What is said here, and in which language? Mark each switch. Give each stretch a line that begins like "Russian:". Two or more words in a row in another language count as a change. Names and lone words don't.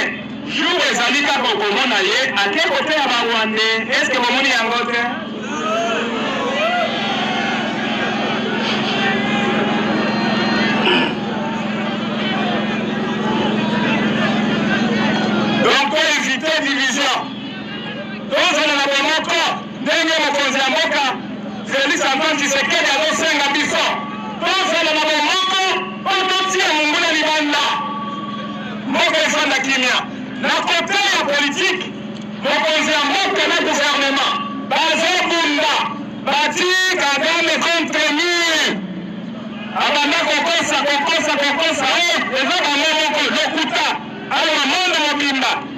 Lingala: Jour ezali kaka komona ye ake kote ya ba Rwandais.
French: Est-ce que
Lingala: bomoni yango te?
French: Donc pour éviter division, donc on a
Lingala: bomoko ndenge mokonzi ya mboka Félix Antoine Tshisekedi azosenga biso.
French: Donc on a
Lingala: bomoko ototia munguna libanda. Mboka efanda kimia. Na kote ya politique, mokonzi ya mboka na gouvernement bazobunda bati Kagame
French: contre mur.
Lingala: Abanda kokosa eza bango moko lokuta awa mondo mobimba